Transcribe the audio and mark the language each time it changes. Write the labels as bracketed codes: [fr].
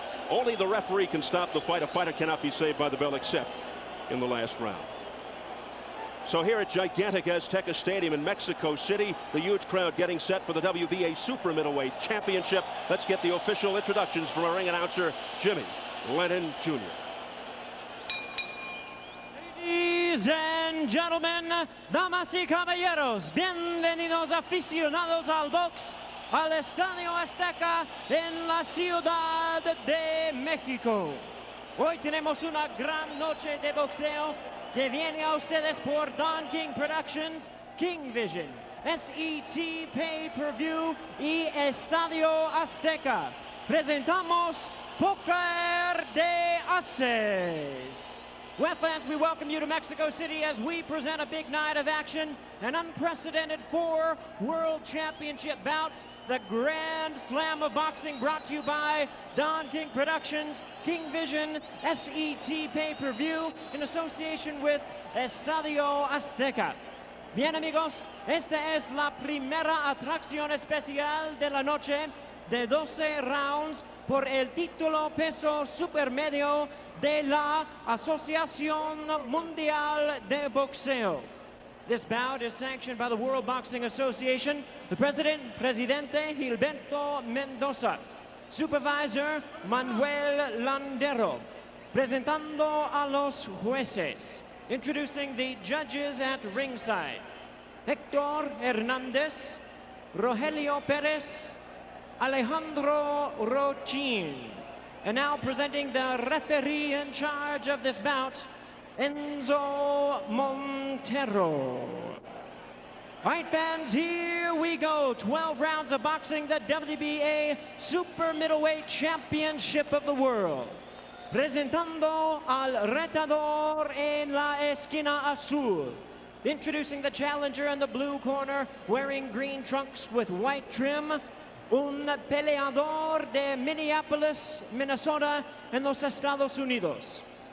[en] Only the referee can stop the fight. A fighter cannot be saved by the bell except in the last round. So here at gigantic Azteca Stadium in Mexico City, the huge crowd getting set for the WBA Super Middleweight Championship. Let's get the official introductions from our ring announcer, Jimmy Lennon Jr. Ladies and gentlemen, [es] damas y caballeros, bienvenidos aficionados al box al Estadio Azteca en la Ciudad de México. Hoy tenemos una gran noche de boxeo que viene a ustedes por Don King Productions, King Vision, SET Pay-Per-View y Estadio Azteca. Presentamos Poker de Aces. [en] Well, fans, we welcome you to Mexico City as we present a big night of action, an unprecedented 4 World Championship bouts, the Grand Slam of Boxing, brought to you by Don King Productions, King Vision, SET Pay-Per-View, in association with Estadio Azteca. [es] Bien, amigos, esta es la primera atracción especial de la noche, de 12 rounds por el título peso supermedio de la Asociación Mundial de Boxeo. [en] This bout is sanctioned by the World Boxing Association, the Presidente Gilberto Mendoza, Supervisor Manuel Landero, [es] presentando a los jueces, [en] introducing the judges at ringside, Hector Hernandez, Rogelio Perez, Alejandro Rochin. And now presenting the referee in charge of this bout, Enzo Montero. All right, fans, here we go. 12 rounds of boxing, the WBA Super Middleweight Championship of the World. [es] Presentando al retador en la esquina azul. [en] Introducing the challenger in the blue corner, wearing green trunks with white trim. [es] Un peleador de Minneapolis, Minnesota, en los Estados Unidos.